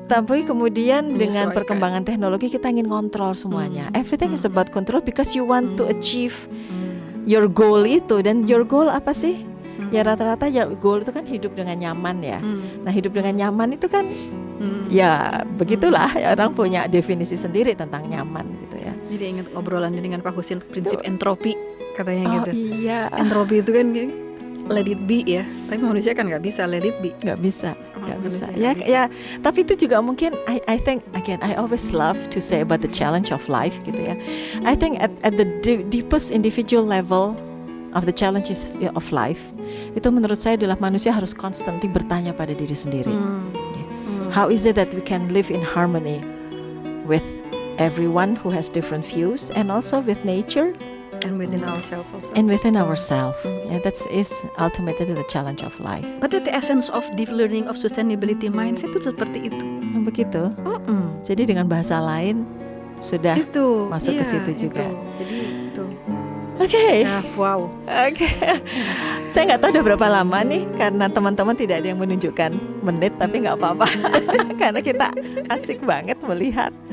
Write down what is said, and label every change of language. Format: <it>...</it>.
<id>Tapi kemudian dengan perkembangan teknologi kita ingin kontrol semuanya.</id> <en>Everything is about control because you want to achieve your goal itu.</en> <id>Dan</id> <en>your goal</en> <id>apa sih? Ya rata-rata ya goal itu kan hidup dengan nyaman ya. Nah hidup dengan nyaman itu kan ya begitulah ya, orang punya definisi sendiri tentang nyaman gitu ya. Jadi ingat obrolannya dengan Pak Husin prinsip entropi katanya gitu. Iya. Entropi itu kan</id> <en>let it be</en> <id>ya. Tapi manusia kan nggak bisa let it be. Nggak bisa. Ya. Tapi itu juga mungkin</id> <en>I think again I always love to say about the challenge of life</en> <id>gitu ya.</id> <en>I think at the deepest individual level of the challenges of life</en> <id>itu menurut saya adalah manusia harus constantly bertanya pada diri sendiri.</id> <en>How is it that we can live in harmony with everyone who has different views and also with nature and within ourselves also. And within ourselves. Yeah, that is ultimately the challenge of life. But the essence of deep learning of sustainability mindset</en> <id>itu seperti itu. Begitu. Jadi dengan bahasa lain sudah itu, masuk ke situ juga. Jadi itu. Oke. Wow. Oke. Saya nggak tahu udah berapa lama nih karena teman-teman tidak ada yang menunjukkan menit, tapi nggak apa-apa karena kita asik banget melihat.</id>